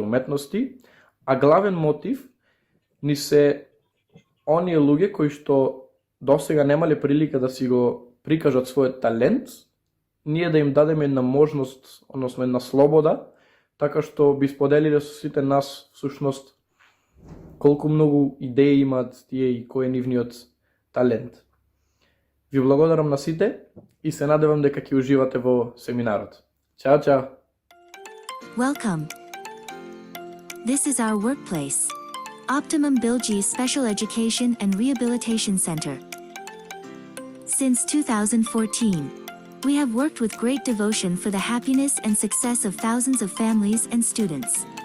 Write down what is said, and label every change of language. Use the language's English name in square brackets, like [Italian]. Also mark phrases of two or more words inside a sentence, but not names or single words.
[Macedonian] уметности, а главен мотив ни се оние луѓе кои што досега немале прилика да си го прикажат својот талент, ние да им дадеме една можност, односно една слобода, така што би споделиле со сите нас всушност колку многу идеи имаат тие и кој е нивниот талент. Ви благодарам на сите и се надевам дека ќе уживате во семинарот. Чао, чао! [English] Welcome. This is our workplace, Optimum Bilgi Special Education and Rehabilitation Center. Since 2014, we have worked with great devotion for the happiness and success of thousands of families and students.